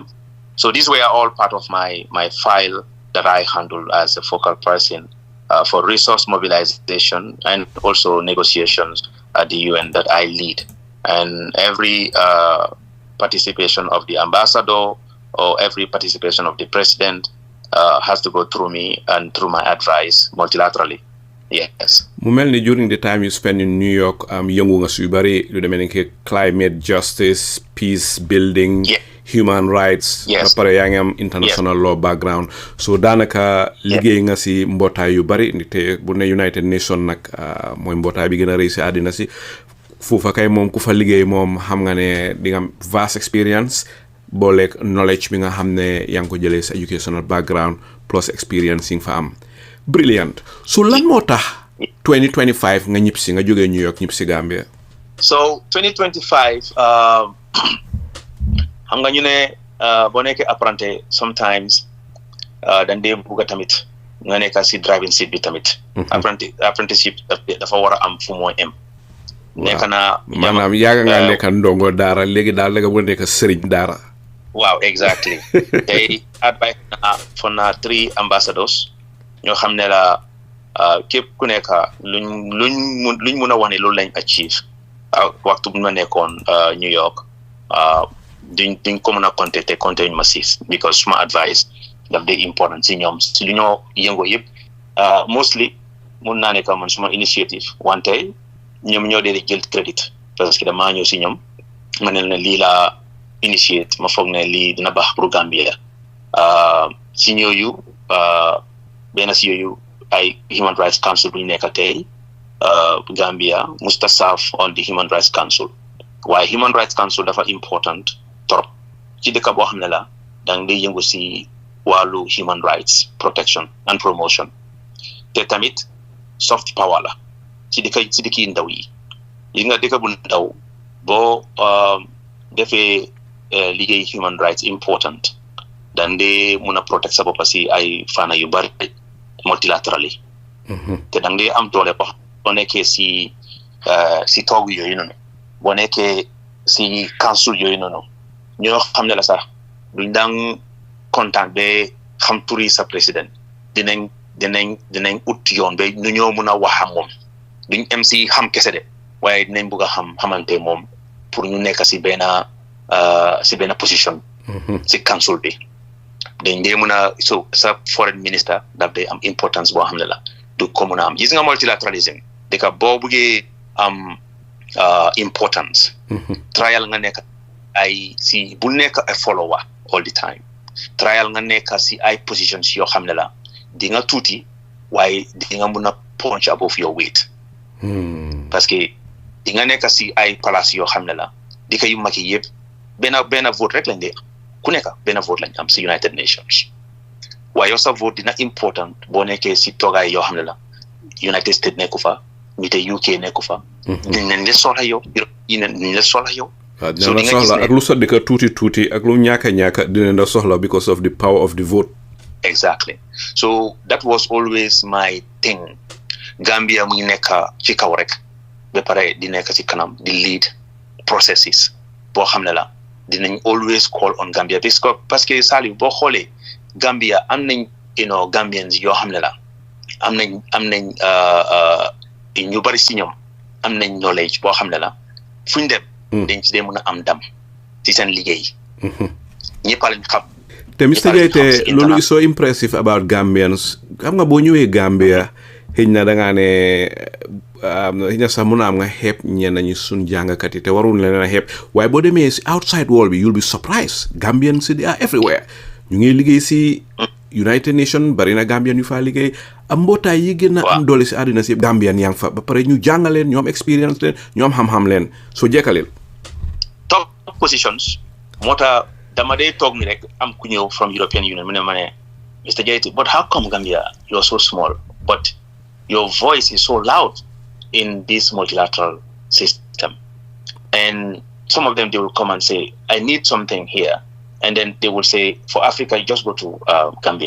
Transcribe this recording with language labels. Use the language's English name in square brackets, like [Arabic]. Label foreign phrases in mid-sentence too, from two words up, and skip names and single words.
[English] So these were all part of my file that I handle as a focal person for resource mobilization and also negotiations at the UN that I lead. And every participation of the ambassador or every participation of the president has to go through me and through my advice multilaterally. Yes. [Wolof] Mu mel ni [English] during the time you spend in New York [Wolof] yëngu nga su bari lu demee ni [English] climate justice, peace building, human rights, [Wolof] ba pare yaa ngi am [English] international law background. [Wolof] So daanaka liggéey nga si mbootaay yu bari te bu ne United Nations nag mooy mbootaay bi gën a rëy si àddina si foofa kay moom ku fa liggéey moom xam nga ne di nga am [English] vast experience [Wolof] booleeg knowledge bi nga xam ne yaa ngi ko jëlee sa [English] educational background plus experience [Wolof] yi nga fa am. [English] Brilliant. [Wolof] So lan moo tax 2025 nga ñibbisi nga jógee New York ñibbisi Gambia? So 2025 xam nga ñu ne boo nekkee apprenti sometimes dañ dee bugg tamit nga nekk si [English] driving seat [Wolof] bi tamit. Apprenticeship dafa war a am fu moo em. nekk na maanaam yaaga nga nekk ndongo daara léegi daal da nga bëgg nekk sëriñ daara. [English] Wow, exactly. [Wolof] Tey advice na for na 3 ambassadors ñoo xam ne la képp ku nekk luñ mun a wax ne loolu lañ achieve waxtu bu ma nekkoon New York duñ ko mën a compter te compter ñu ma siis because suma advice daf day important si ñoom si lu ñoo yëngoo yëpp mostly mun naa ne que man suma initiative wante ñoom ñoo dee jël crédit [French] parce que [Wolof] damaa ñëw si ñoom ma ne lii laa initiate ma foog ne lii dina baax pour Gambia si ñooyu benn si yooyu ay Human Rights Council bu ñu nekk tey Gambia musta serve on the Human Rights Council waaye Human Rights Council dafa important trop ci dëkk boo xam ne la dang day yëngu si wàllu [English] human rights protection and promotion [Wolof] te tamit [English] soft power [Wolof] la ci dëkk yi ndaw yi nga dëkk bu ndaw boo defee liggéey [English] human rights [Wolof] important dan de mun a protect sa bopp si ay fana yu bari multilaterally te dang de am doole boo nekkee si toog yooyu noonu boo nekkee si council yooyu noonu ñoo xam ne la sax duñ daan kontaan ba xam turi sa président dinañ ut yoon ba nu ñoo mun a wax ak moom duñ em si xam kese de waaye dinañ bugg a xamante moom pour ñu nekk si benn position si council bi dañ dee mun a so sa [English] foreign minister [Wolof] daf day am importance boo xam ne la du ko mun a am gis nga multilateralism dëkk boo buggee am importance trial nga nekk ay si bu nekk a follower [English] all the time [Wolof] trial nga nekk si ay positions yoo xam ne la di nga tuuti waaye di nga mun a [English] punch above your weight [French] parce que [Wolof] di nga nekk si ay place yoo xam ne la di ko yu mag yi yëpp benn vote rek lañ dee ku nekk benn vote lañ am si United Nations waaye yow sa vote dina important boo nekkee si toogaay yoo xam ne la United States nekku fa ñu te UK nekku fa dinañ la soxla yow dinañ la soxla yow so dina la soxla ak lu sa dëkk tuuti ak lu ñàkka dinañ la soxla [English] because of the power of the vote. Exactly. So that was always my thing. [Wolof] Gambia mu nekk ci kaw rek ba pare di nekk ci kanam di [English] lead processes [Wolof] boo xam ne la dinañ [English] always call on [Wolof] Gambia [French] parce que [Wolof] Saliou boo xoolee Gambia am nañ Gambians yoo xam ne la am nañ ñu bari si ñoom am nañ knowledge boo xam ne la fuñ dem dañ ci dee mën a am ndam ci seen liggéey ñëpp lañ xam. te Mr. Jaiteh loolu [English] is so impressive about Gambians [Wolof] xam nga boo ñëwee Gambia xëy na da ngaa ne xëy na sax mun a am nga xeeb ñenn ñi suñ jàngkat yi te warul leen a xeeb waaye boo demee si [English] outside world [Wolof] bi [English] you'll be surprised Gambians they are everywhere [Wolof] ñu ngi liggéey si United Nations bari na Gambian yu faa liggéey am mbootaay yi gën a am doole si àddina si Gambian yaa ngi fa ba pare ñu jàngaleen ñoom expérience leen ñoom xam-xam leen soo jekkaleel [English] top positions [Wolof] moo tax dama dee toog ni rek am ku ñëw from European Union mu ne ma ne Mr. [English] Jaiteh, but how come Gambia you're so small but your voice is so loud in this multilateral system? And some of them, they will come and say, I need something here. And then they will say, for Africa, you just go to Gambia.